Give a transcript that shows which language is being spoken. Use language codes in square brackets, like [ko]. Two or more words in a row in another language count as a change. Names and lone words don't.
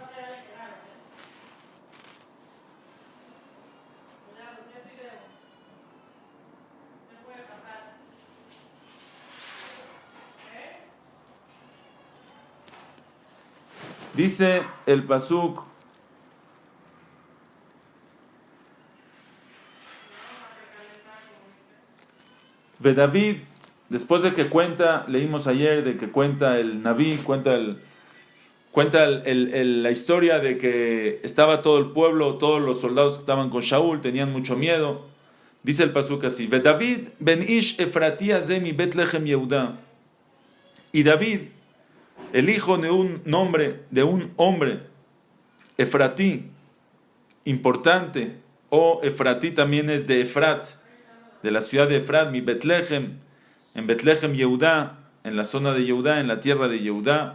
[es] Dice el pasuk: [he] ודוד, [es] después de que cuenta, leímos ayer de que cuenta el Naví, cuenta la historia de que estaba todo el pueblo, todos los soldados que estaban con Shaul, tenían mucho miedo. Dice el pasuk así: [he] ודוד בן איש אפרתי הזה מבית לחם יהודה. [es] Y David, el hijo de un hombre, Efratí, importante, o Efratí también es de Efrat, de la ciudad de Efrat, [he] מבית לחם, [es] en Betlehem Yehudá, en la zona de Yehudá, en la tierra de Yehudá.